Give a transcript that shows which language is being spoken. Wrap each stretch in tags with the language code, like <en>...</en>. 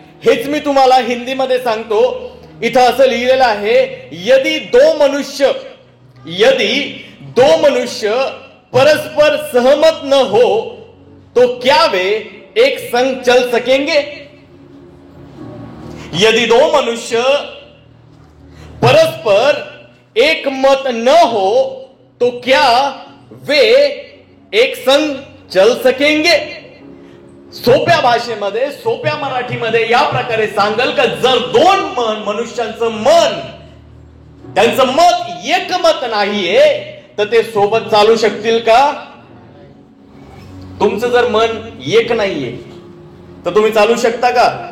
<mr>हेच मी तुम्हाला हिंदीमध्ये सांगतो. इथं असं लिहिलेलं आहे,</mr> <hi>यदि दो मनुष्य परस्पर सहमत न हो तो क्या वे एक संग चल सकेंगे? यदि 2 मनुष्य परस्पर एक मत न हो तो क्या वे एक संग चल सकेंगे?</hi> <mr>सोप्या भाषेमध्ये, सोप्या मराठीमध्ये या प्रकारे सांगल का जर 2 मनुष्यांचं मन, त्यांचं मत एकमत नाहीये तर ते सोबत चालू शकतील का? तुमचं जर मन एक नाहीये तर तुम्ही चालू शकता का?</mr>